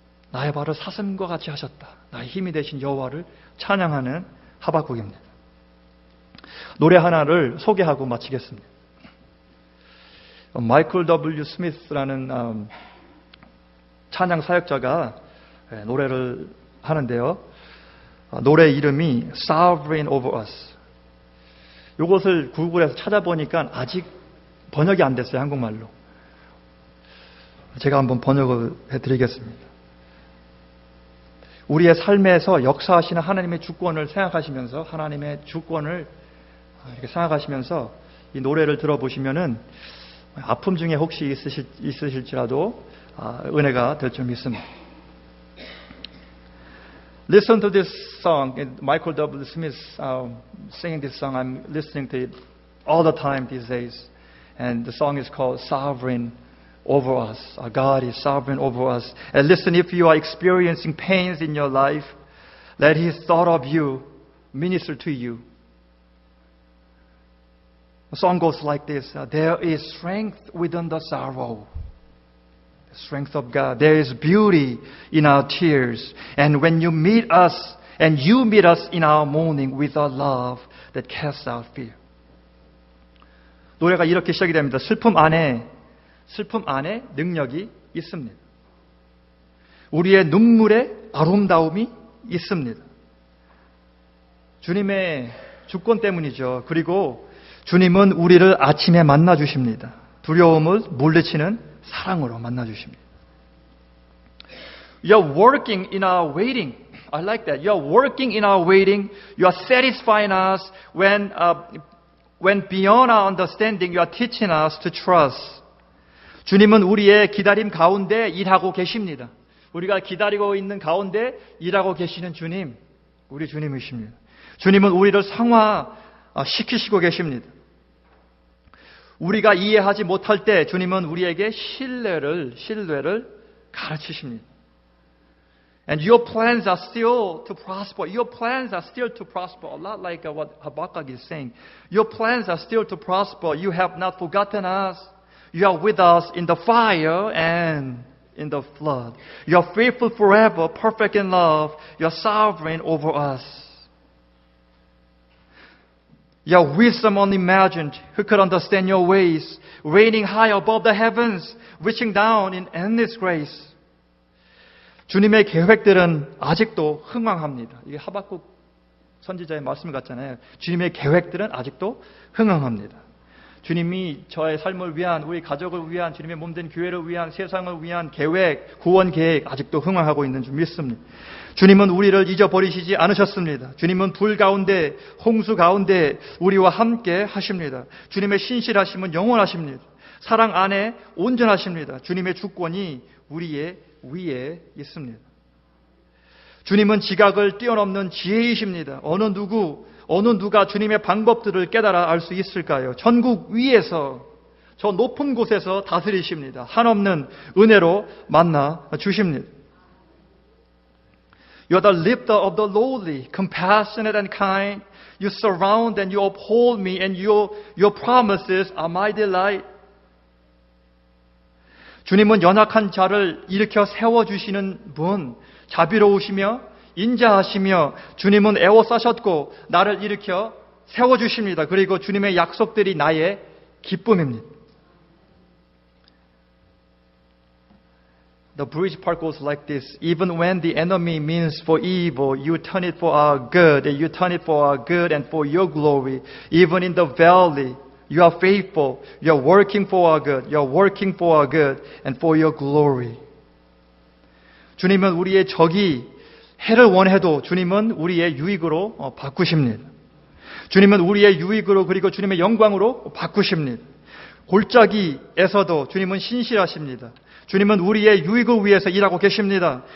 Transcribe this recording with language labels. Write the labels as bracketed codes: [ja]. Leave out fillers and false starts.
[ko] 나의 발을 사슴과 같이 하셨다. 나의 힘이 되신 여호와를 찬양하는 하박국입니다. 노래 하나를 소개하고 마치겠습니다. 마이클 W. 스미스라는 찬양 사역자가 노래를 하는데요. 노래 이름이 Sovereign Over Us. 이것을 구글에서 찾아보니까 아직 번역이 안 됐어요. 한국말로. 제가 한번 번역을 해드리겠습니다. 우리의 삶에서 역사하시는 하나님의 주권을 생각하시면서, 하나님의 주권을 이렇게 생각하시면서 이 노래를 들어보시면은 아픔 중에 혹시 있으실지라도 은혜가 될 줄 믿습니다. [en] Listen to this song. Michael W. Smith singing this song. I'm listening to it all the time these days. And the song is called Sovereign Over Us. Our God is sovereign over us. And listen, if you are experiencing pains in your life, let His thought of you minister to you. The song goes like this. There is strength within the sorrow. The strength of God. There is beauty in our tears. And when you meet us, and you meet us in our mourning with a love that casts out fear. [ko] 노래가 이렇게 시작이 됩니다. 슬픔 안에 능력이 있습니다. 우리의 눈물에 아름다움이 있습니다. 주님의 주권 때문이죠. 그리고 주님은 우리를 아침에 만나 주십니다. 두려움을 물리치는 사랑으로 만나 주십니다. [en] You're working in our waiting. I like that. You're working in our waiting. You are satisfying us when beyond our understanding, you are teaching us to trust. [ko] 주님은 우리의 기다림 가운데 일하고 계십니다. 우리가 기다리고 있는 가운데 일하고 계시는 주님, 우리 주님이십니다. 주님은 우리를 성화시키시고 계십니다. 우리가 이해하지 못할 때 주님은 우리에게 신뢰를 가르치십니다. [en] And your plans are still to prosper. Your plans are still to prosper. A lot like what Habakkuk is saying. Your plans are still to prosper. You have not forgotten us. You are with us in the fire and in the flood. You are faithful forever, perfect in love. You are sovereign over us. Your wisdom unimagined, who could understand your ways, reigning high above the heavens, reaching down in endless grace. [ko] 주님의 계획들은 아직도 흥황합니다. 이게 하박국 선지자의 말씀 같잖아요. 주님의 계획들은 아직도 흥황합니다. 주님이 저의 삶을 위한, 우리 가족을 위한, 주님의 몸된 교회를 위한, 세상을 위한 계획, 구원 계획 아직도 흥황하고 있는 줄 믿습니다. 주님은 우리를 잊어버리시지 않으셨습니다. 주님은 불 가운데, 홍수 가운데 우리와 함께 하십니다. 주님의 신실하심은 영원하십니다. 사랑 안에 온전하십니다. 주님의 주권이 우리의 위에 있습니다. 주님은 지각을 뛰어넘는 지혜이십니다. 어느 누가 주님의 방법들을 깨달아 알 수 있을까요? 전국 위에서 저 높은 곳에서 다스리십니다. 한없는 은혜로 만나 주십니다. [en] You are the lifter of the lowly, compassionate and kind. You surround and you uphold me, and your promises are my delight. [ko] 주님은 연약한 자를 일으켜 세워주시는 분, 자비로우시며 인자하시며 주님은 애워싸셨고 나를 일으켜 세워주십니다. 그리고 주님의 약속들이 나의 기쁨입니다. [en] The bridge part goes like this. Even when the enemy means for evil, you turn it for our good, and you turn it for our good and for your glory. Even in the valley, you are faithful. You are working for our good. You are working for our good and for your glory. [ko] 주님은 우리의 적이 해를 원해도 주님은 우리의 유익으로 바꾸십니다. 주님은 우리의 유익으로 그리고 주님의 영광으로 바꾸십니다. 골짜기에서도 주님은 신실하십니다. 주님은 우리의 유익을 위해서 일하고 계십니다.